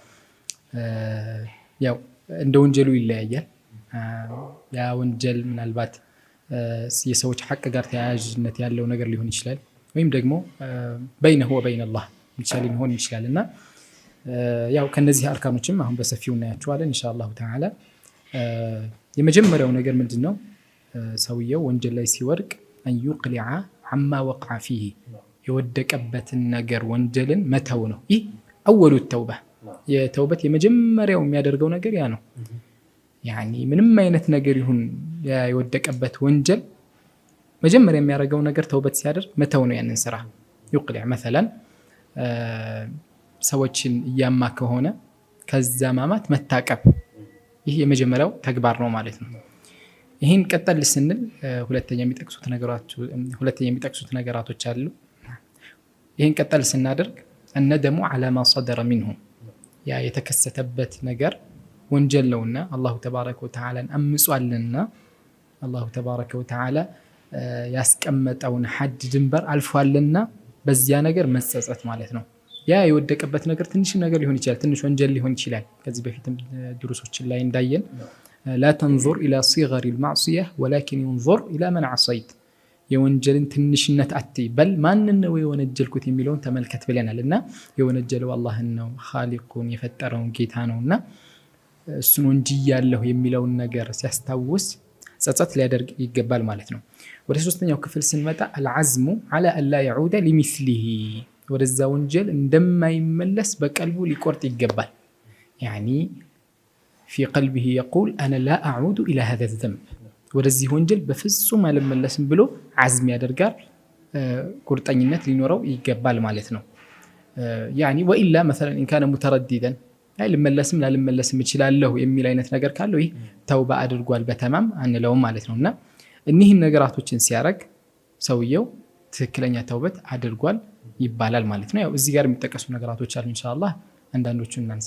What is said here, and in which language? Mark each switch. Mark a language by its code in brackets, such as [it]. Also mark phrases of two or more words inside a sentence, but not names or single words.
[am] ያው እንደ ወንጀሉ ይለያያል። ያ ወንጀል ምናልባት የሰዎች ሐቅ ጋር ተያያዥነት ያለው ነገር ሊሆን ይችላል፣ ወይም ደግሞ [ar] بينه وبين الله [am] ይችላል ሊሆን ይችላልና ያው ከነዚህ አርካኖችም አሁን በሰፊው እናያቸዋለን [ar] إن شاء الله تعالى። [am] የመጀመሪያው ነገር ምንድነው? ሰውየው ወንጀል ላይ ሲወድቅ [ar] أن يقلع عما وقع فيه [am] የወደቀበትን ነገር ወንጀልን መተው ነው። ይህ [ar] أول التوبة [am] የተውበት የመጀመሪያው የሚያደርገው ነገር ያ ነው። ያኒ ምንም አይነት ነገር ይሁን የወደቀበት ወንጀል መጀመሪያ የሚያደርገው ነገር ተውበት ሲያደርግ መተው ነው ያንን ስራ። [ar] يقلع مثلا [am] ሰዎችን እያማ ከሆነ ከዛ ማማት መታቀብ፣ ይህ የመጀመሪያው ተግባር ነው ማለት ነው። ይህን ቀጠል ስንል ሁለተኛ የሚጠቅሱት ነገራቶች አሉ። ይህን ቀጠል ስናደርግ [ar] الندم على ما صدر منه [am] ያ የተከሰተበት ነገር ወንጀል ነውና [ar] الله تبارك وتعالى [am] አምጿልና [ar] الله تبارك وتعالى [am] ያስቀመጠውን ሐድ ድንበር አልፏልና በዚያ ነገር መጸጸት ማለት ነው። ያ የወደቀበት ነገር ትንሽ ነገር ሊሆን ይችላል፣ ትንሽ ወንጀል ሊሆን ይችላል። ከዚህ በፊትም ድሩሶችን ላይ እንዳየን [ar] لا تنظر إلى صغر المعصية ولكن ينظر إلى من عصيت [am] የወንጀልን ትንሽነት አትይ በል ማንን ነው የወነጀልኩት የሚለውን ተመልከት ብለናልና የወነጀለው አላህን ነው፣ ኻሊቁን የፈጠረውን ጌታ ነውና እሱን ወንጅያለሁ የሚለውን ነገር ሲያስታውስ ጸጸት ሊያደርግ ይገባል ማለት ነው። ወደ ሶስተኛው ክፍል ስንመጣ [ar] العزم على ألا يعود لمثله [am] ወደዛ ወንጀል እንደማይመለስ በቀልቡ ሊቆርጥ ይገባል። [ar] يعني في قلبه يقول أنا لا أعود إلى هذا الذنب [am] ወደዚህ ወንጀል በፍጹም አልመለስም ብሎ عزم ያደርጋል፣ ቁርጠኝነት ሊኖረው ይገባል ማለት ነው። [ar] يعني وإلا مثلا إن كان مترددا [am] ልመለስም ላልመለስም እችላለሁ የሚል አይነት ነገር ካለው ይህ ተውባ አድርጓል በተማም አንለውም ማለት ነውና እነዚህን ነገራቶችን ሲያረግ ሰውየው ትክክለኛ ተውበት አድርጓል ይባላል ማለት ነው። ያው እዚህ ጋር የሚጠቀሱ ነገራቶች አሉ ኢንሻአላህ አንዳንዶቹን እናንሳ።